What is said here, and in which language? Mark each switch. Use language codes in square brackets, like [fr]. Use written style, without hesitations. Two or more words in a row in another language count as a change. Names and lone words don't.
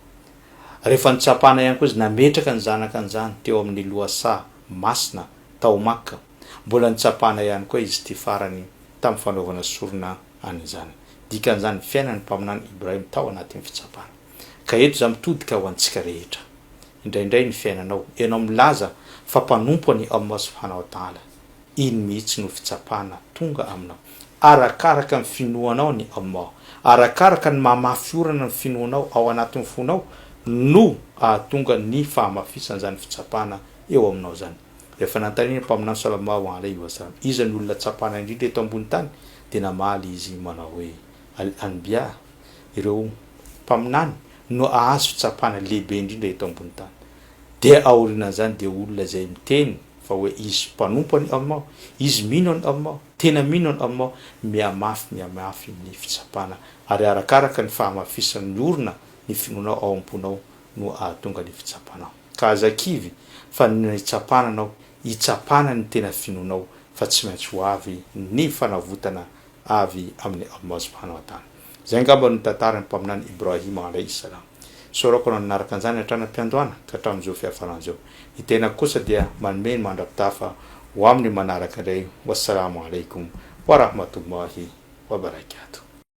[mg] Rehefa notsapana ihany koa izy nametraka ny zanaka an'izany teo amin'ny loasa masina tao Makka. Mbola notsapana ihany koa izy ty farany tamin'ny fanaovana sorona an'izany. Dikan'izany fiainany mpaminany Ibrahim tao anatin'ny fitsapana. Ka eto za mitodika ho antsika rehetra. Indraindray ny fiainanao ianao milaza fa mpanompo ni Allah [ar] سبحانه وتعالى. [mg] Iny mihitsy no fitsapana tonga aminao. Arakaraka ny finoanao ni Allah, arakaraka ny mamafiorana ny finoanao ao anatin'ny fonao no ahatonga ny fahamafisana zany fitsapana eo aminao zany. Rehefa nantarina mpaminany [ar] صلى الله عليه وسلم, [mg] iza ny olona tsapana indrindra eto ambony tany dia namaly izy manao hoe al-anbiya, ireo mpaminany no ahazo fitsapana lehibe indrindra eto ambony tany. Dia aorian'izany dia olona zay miteny fa hoe izy mpanompo any Allah, izy mino any Allah, tena mino any Allah, miamafy ny fitsapana ary arakaraka ny fahamafisany orona ny finoanao ao am-ponao no ahatonga ny fitsapanao. Ka azakivy fa ny tsapananao hitsapana ny tena finoanao fa tsy maintsy ho avy ny fanavotana avy amin'ny Allah [ar] سبحانه وتعالى. [mg] Zay angamba no tantarany mpaminany Ibrahim [ar] عليه السلام. [mg] Sorako no nanaraka an'izany hatranam-piandohana ka hatramin'izao fihafaran'izao. Ny tena kosa dia manome ny mandrapitafa ho amin'ny manaraka indray. [ar] والسلام عليكم ورحمة الله وبركاته.